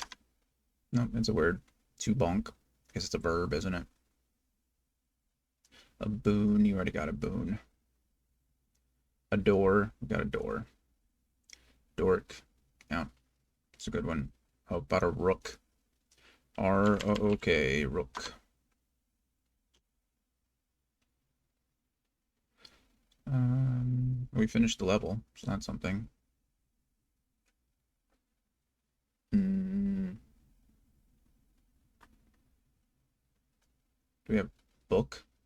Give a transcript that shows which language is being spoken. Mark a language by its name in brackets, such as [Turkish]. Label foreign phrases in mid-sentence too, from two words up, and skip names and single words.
[English] No, it's a word. To bonk. I guess it's a verb, isn't it? A boon, you already got a boon. A door, we got a door. Dork, yeah, it's a good one. How about a rook? R-O-O-K, rook. We finished the level, so that's something. Do we have book?